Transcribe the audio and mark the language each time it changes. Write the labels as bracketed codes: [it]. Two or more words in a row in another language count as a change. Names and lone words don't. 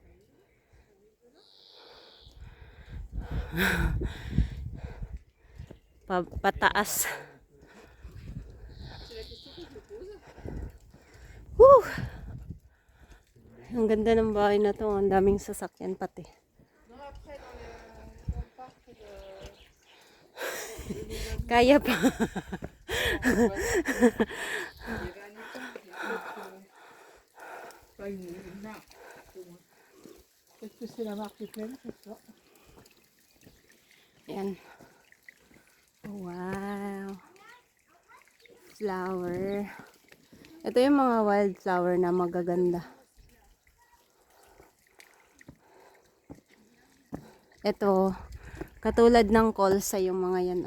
[tl] Pataas. Woo! Ang ganda ng bahay na to. Ang daming sasakyan pati. Kaya pa. [fr] Est-ce que c'est la marque pleine, c'est ça? [tl] Yan. Wow. Flower. Ito yung mga wildflower na magaganda. Ito, katulad ng kolsa yung mga yan.